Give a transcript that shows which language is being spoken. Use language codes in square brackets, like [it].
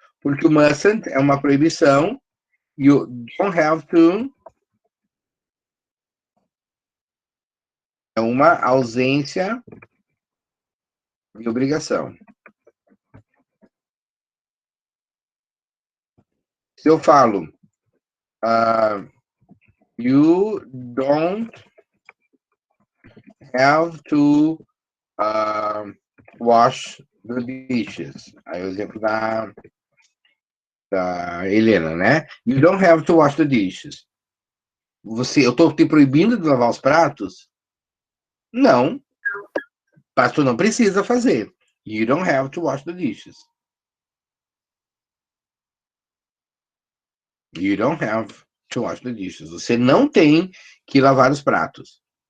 [pt] Porque o mustn't é uma proibição e o [en] don't have to [pt] é uma ausência de obrigação. Se eu falo [en] you don't have to wash the dishes. [pt] Aí o exemplo da Helena, né? [en] You don't have to wash the dishes. [pt] Eu estou te proibindo de lavar os pratos? Não. Mas tu não precisa fazer. [en] You don't have to wash the dishes. You don't have to wash the dishes. [pt] Você não tem que lavar os pratos.